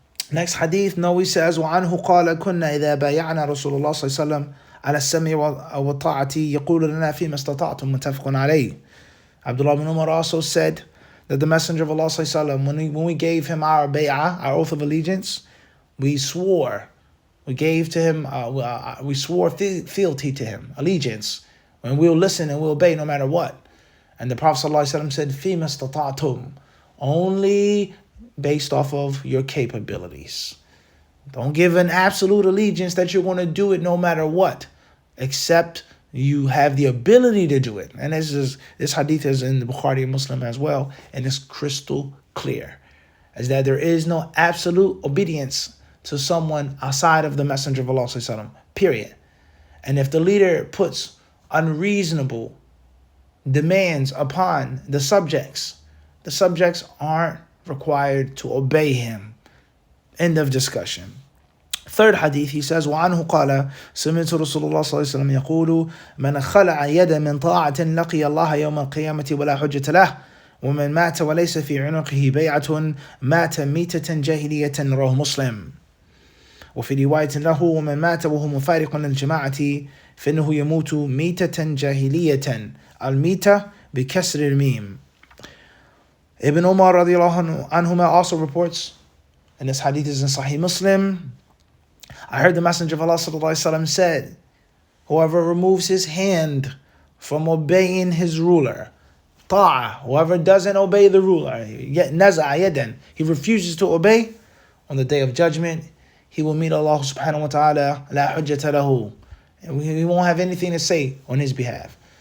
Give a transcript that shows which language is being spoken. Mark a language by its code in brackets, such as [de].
[en] Next hadith, Nawawi says, [ar] وعنه قال كنا إذا بايعنا رسول الله صلى الله عليه وسلم على السمع والطاعة يقول لنا فيما استطعتم متفق عليه. [en] Abdullah bin Umar also said that the Messenger of Allah [ar] صلى الله عليه وسلم, [en] when we gave him our bay'ah, our oath of allegiance, we swore. We gave to him, we swore fealty to him, allegiance. And we'll listen and we'll obey no matter what. And the Prophet ﷺ said, [ar] فِيمَ اسْتَطَعْتُمْ, [en] only based off of your capabilities. Don't give an absolute allegiance that you're going to do it no matter what, except you have the ability to do it. And this hadith is in the Bukhari and Muslim as well, and it's crystal clear, as that there is no absolute obedience to someone outside of the Messenger of Allah ﷺ, period. And if the leader puts unreasonable demands upon the subjects aren't required to obey him. End of discussion. Third hadith, he says, [ar] وعنه قال سمعت رسول الله صلى الله عليه وسلم يقول من خلع يد من طاعة لقي الله يوم القيامة ولا حجة له ومن مات وليس في عنقه بيعة مات ميتة جاهلية. رواه مسلم. وفي رواية له ومن مات وهو مفارق للجماعة فإنه يموت ميتة جاهلية. الميتة بكسر الميم. [en] Ibn Umar radiallahu anhuma also reports, and this hadith is in Sahih Muslim, I heard the Messenger of Allah sallallahu alaihi wasallam said, whoever removes his hand from obeying his ruler, ta'a, whoever doesn't obey the ruler, he refuses to obey, on the day of judgment, he will meet Allah subhanahu wa ta'ala, [ar] la hujjata lahu, [en] and he won't have anything to say on his behalf.